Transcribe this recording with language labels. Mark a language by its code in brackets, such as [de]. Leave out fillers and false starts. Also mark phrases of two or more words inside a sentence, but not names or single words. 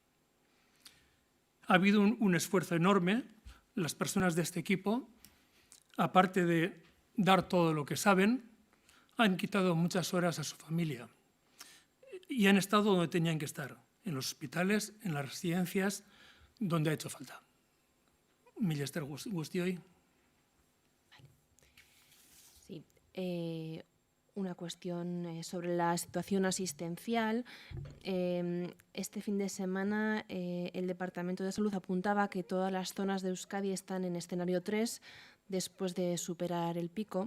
[es] Ha habido un esfuerzo enorme. Las personas de este equipo, aparte de dar todo lo que saben, han quitado muchas horas a su familia y han estado donde tenían que estar, en los hospitales, en las residencias, donde ha hecho falta. [eu] Mila esker guztioi. [es] Sí, una cuestión sobre la situación asistencial. Este fin de semana el Departamento de Salud apuntaba que todas las zonas de Euskadi están en escenario 3 después de superar el pico.